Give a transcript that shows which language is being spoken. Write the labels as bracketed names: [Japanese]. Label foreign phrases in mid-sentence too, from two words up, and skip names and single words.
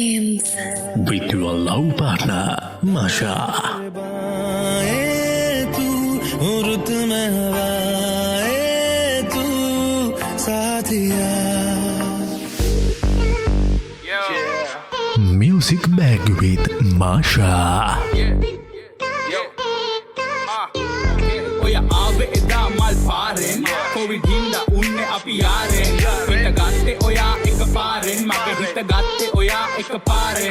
[English] Dreams. with your love partner, Masha. [Hindi] तू रुत में हवाए तू साथिया [English] Music Bag with Masha. [Sinhala] ඔය ආවේ එදා මල් පාරෙන් කොවිඩ් හින්දා උන්නේ අපි යාරෙන් හිත ගත්තේ ඔයා එකපාරෙන් මගේ හිත ගත්තේ ඔයා එකපාරෙන්